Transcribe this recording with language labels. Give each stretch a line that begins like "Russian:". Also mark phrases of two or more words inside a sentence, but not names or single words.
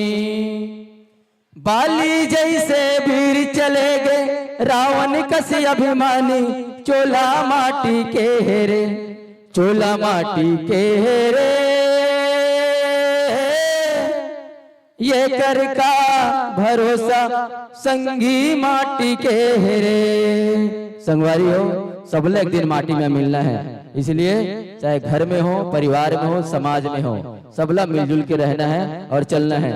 Chhattisgarhi: बाली जैसे वीर चले गए, रावण कसी अभिमानी। चोला माटी के हेरे, चोला माटी के हेरे, ये कर का भरोसा संगी माटी के हेरे। संगवारी हो, सबले एक दिन माटी में मिलना है, इसलिए चाहे घर में हो, परिवार में हो, समाज में हो, सबला मिलजुल के रहना है और चलना है।